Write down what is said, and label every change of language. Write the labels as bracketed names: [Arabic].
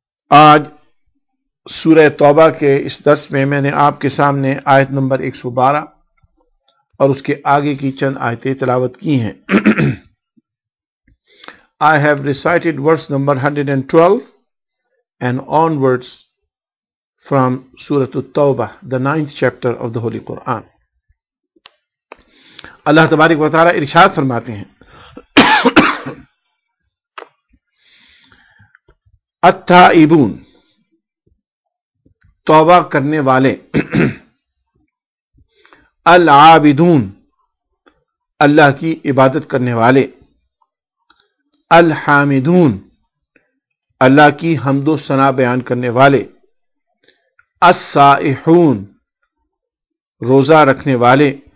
[Urdu] آج سورہ توبہ کے اس درس میں نے آپ کے سامنے آیت نمبر 112 اور اس کے آگے کی چند آیتیں تلاوت کی ہیں. [English] I have recited verse number 112 and onwards from Surah At-Tawbah, the 9th chapter of the Holy Quran. [Urdu] اللہ تبارک و تعالی ارشاد فرماتے ہیں، التائبون، توبہ کرنے والے، العابدون، اللہ کی عبادت کرنے والے، الحامدون، اللہ کی حمد و ثنا بیان کرنے والے، السائحون، روزہ رکھنے والے،